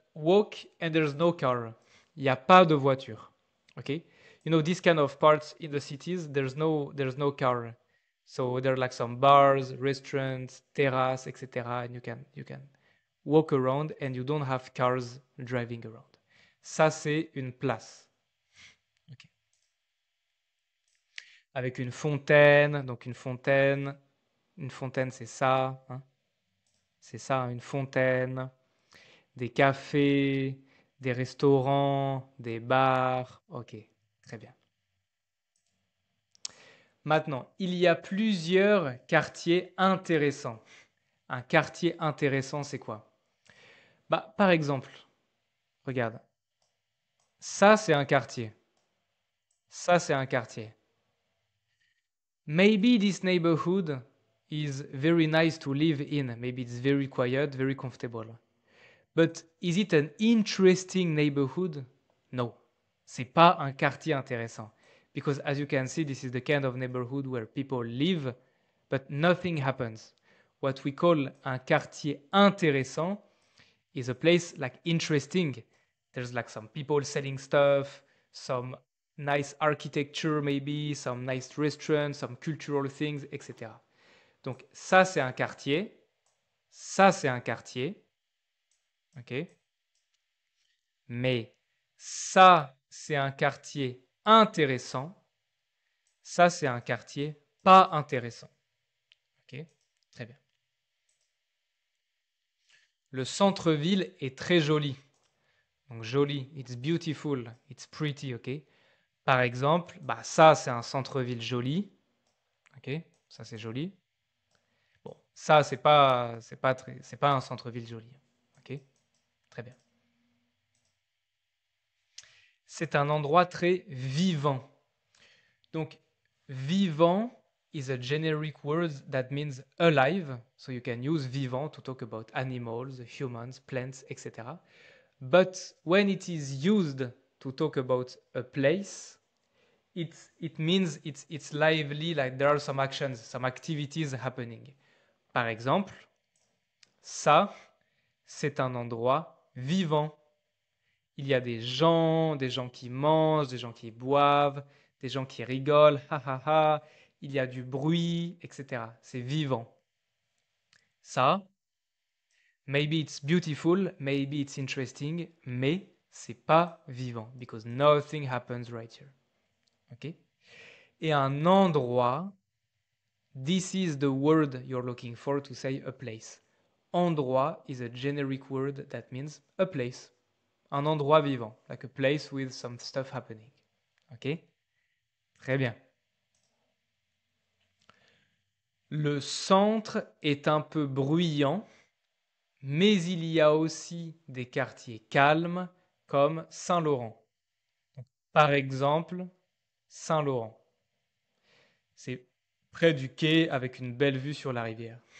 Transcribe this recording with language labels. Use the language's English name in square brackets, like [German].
[English] walk and there's no car. [French] Il n'y a pas de voiture. [English] Okay? You know, these kind of parts in the cities, there's no car. So there are like some bars, restaurants, terraces, etc. And you can walk around and you don't have cars driving around. [French] Ça, c'est une place. Okay. Avec une fontaine, donc une fontaine c'est ça. Hein? C'est ça, une fontaine. Des cafés, des restaurants, des bars. Ok, très bien. Maintenant, il y a plusieurs quartiers intéressants. Un quartier intéressant, c'est quoi? Bah, par exemple, regarde. Ça, c'est un quartier. Ça, c'est un quartier. [English] Maybe this neighborhood is very nice to live in. Maybe it's very quiet, very comfortable. But is it an interesting neighborhood? No. [French] C'est pas un quartier intéressant. [English] Because as you can see, this is the kind of neighborhood where people live, but nothing happens. What we call [French] un quartier intéressant [English] is a place like interesting. There's like some people selling stuff, some nice architecture maybe, some nice restaurants, some cultural things, etc. [French] Donc ça c'est un quartier, ça c'est un quartier, ok? Mais ça c'est un quartier intéressant, ça c'est un quartier pas intéressant, ok? Très bien. Le centre-ville est très joli. [English] Donc joli, it's beautiful, it's pretty, ok? [French] Par exemple, bah ça c'est un centre-ville joli, ok? Ça c'est joli. Bon, ça c'est pas un centre-ville joli, ok? Très bien. C'est un endroit très vivant. [English] Donc vivant is a generic word that means alive, so you can use vivant to talk about animals, humans, plants, etc. But when it is used to talk about a place, it means it's lively, like there are some actions, some activities happening. [French] Par exemple, ça, c'est un endroit vivant. Il y a des gens qui mangent, des gens qui boivent, des gens qui rigolent, ha ha ha, il y a du bruit, etc. C'est vivant. [English] Ça, maybe it's beautiful, maybe it's interesting, [French] mais c'est pas vivant, [English] because nothing happens right here. Ok? [French] Et un endroit, [English] this is the word you're looking for to say a place. Endroit is a generic word that means a place. [French] Un endroit vivant, [English] like a place with some stuff happening. [French] Ok? Très bien. Le centre est un peu bruyant, mais il y a aussi des quartiers calmes comme Saint-Laurent. Par exemple, Saint-Laurent. C'est près du quai avec une belle vue sur la rivière.